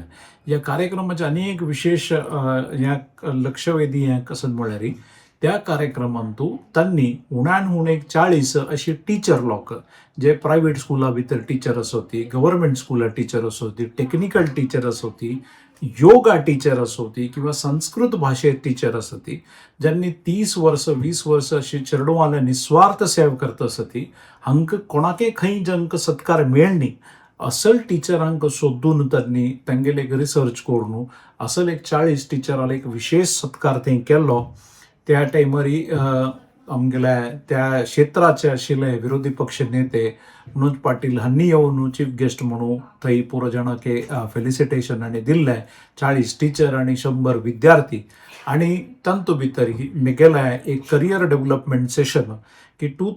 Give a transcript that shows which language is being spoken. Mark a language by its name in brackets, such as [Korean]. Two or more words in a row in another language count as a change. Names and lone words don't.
[Konkani] ह्या कार्यक्रमाचे आनी एक विशेष ह्या लक्षवेधी हें कसं म्हळ्यार त्या कार्यक्रमांतू तांणी उण्यान उणे 40 अशी टीचर लोक जे [English] private school [Konkani] भितर टीचर असो ती [English] government school teacher [Konkani] असो ती [English] technical teacher [Konkani] असो ती [English] yoga teacher [Konkani] असो ती किंवा संस्कृत भाषेत टीचर असो ती ज्यांनी 30 वर्ष 20 वर्ष अशी चेडवांना निस्वार्थ सेवा करता असो ती हांक कोणाके खंय जंक सत्कार मेळनी असल टीचरांक सोदून त्यांनी तांगेले एक रिसर्च करून असल एक 40 टीचरांक एक विशेष सत्कार थंय केल्लो. त्या टायमारी आमगेल्या त्या क्षेत्राचे आशिल्ले विरोधी पक्ष नेते मनोज पाटील हांणी येवन [English] chief guest [Konkani] म्हणून थंय पुरो जाणांक फेलिसिटेशन आनी दिल्ले 40 टीचर आनी 100 विद्यार्थी आनी तांतू भितर मुगेले एक [English] career development session [Konkani] की